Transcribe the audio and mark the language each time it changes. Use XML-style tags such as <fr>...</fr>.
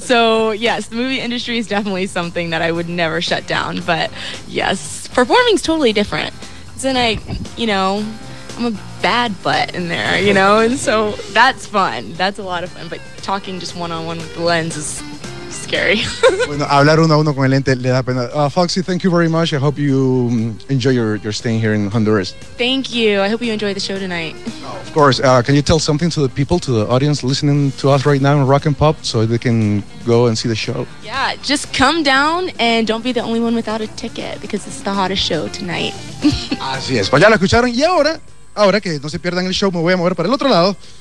<en>So, yes, the movie industry is definitely something that I would never shut down. But, yes, performing's totally different. Then I, you know, I'm a bad butt in there, you know? And so that's fun. That's a lot of fun. But talking just one-on-one with the lens is scary.</en> <es>Bueno, hablar uno a uno con el ente le da pena.</es> <en>Foxy, thank you very much. I hope you enjoy your staying here in Honduras. Thank you. I hope you enjoy the show tonight. Of course. Can you tell something to the people, to the audience listening to us right now in Rock and Pop, so they can go and see the show? Yeah, just come down and don't be the only one without a ticket, because it's the hottest show tonight.</en> <es>Así es. Pues ya lo escucharon. Y ahora que no se pierdan el show, me voy a mover para el otro lado.</es>